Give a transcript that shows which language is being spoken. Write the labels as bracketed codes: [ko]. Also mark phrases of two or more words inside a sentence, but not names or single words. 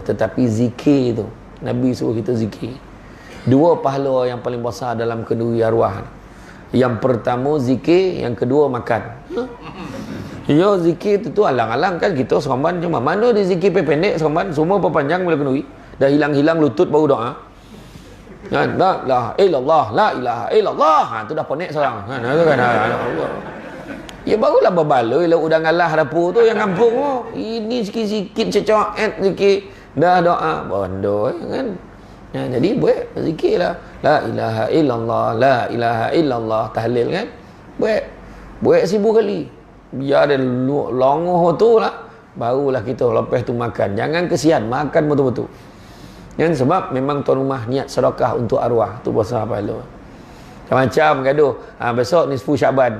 [ms] Tetapi zikir tu, Nabi suruh kita zikir. 2 pahala yang paling besar dalam kenduri arwah. Yang pertama zikir, yang kedua makan. Ya, zikir tu alang-alang kan kita seremban, cuma mana di zikir pendek seremban, semua perpanjang bila kenduri. Dah hilang-hilang lutut baru doa. Kan, [ar] la ilaha illallah, la ilaha illallah. [ms] Tu dah ponek seorang. Kan, tu kan. Ya barulah berbaloi lah udang ngalah dapur tu yang kampung tu. Ini sikit-sikit cecoet zikir. Dah doa bondo kan. Jadi buat zikirlah. [ar] La ilaha illallah, la ilaha illallah, [ms] tahlil kan. Buat 1000 kali. Biar dia longoh tu lah, barulah kita lepas tu makan. Jangan kesian, makan betul-betul. Kan, sebab memang tuan rumah niat sedekah untuk arwah tu besar pahala. Macam gaduh, besok nisfu Syaban.